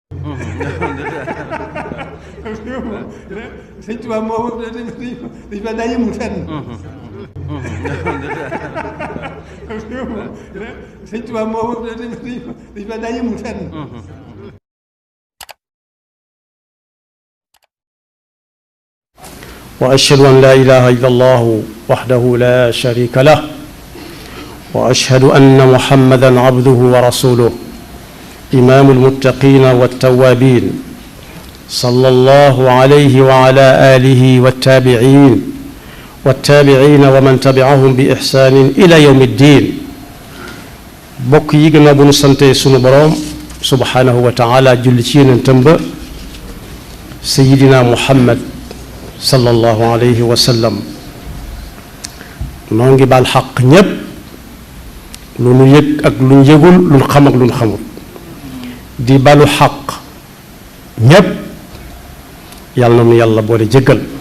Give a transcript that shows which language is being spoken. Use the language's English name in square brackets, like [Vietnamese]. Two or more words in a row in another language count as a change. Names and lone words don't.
[Wolof] sëñ Tuubaa moo dañ fa daa yëmul fenn. sëñ Tuubaa moo dañ fa daa yëmul fenn. [Arabic] وأشهد أن لا إله إلا الله وحده لا شريك له وأشهد أن محمدا عبده ورسوله إمام المتقين والتوابين صلى الله عليه وعلى آله والتابعين ومن تبعهم بإحسان إلى يوم الدين [Wolof] bokk yi gën a bu nu sante sunu boroom [Arabic] سبحانه وتعالى [Wolof] julli ci yonentam ba [Arabic] سيدنا محمد صلى الله عليه وسلم [Wolof] noo ngi baal xaq ñépp lu nu yëg ak lu nu yëgul lu nu xam ak lu nu xamul di balu xaq ñépp yàlla na nu yàlla boole jéggal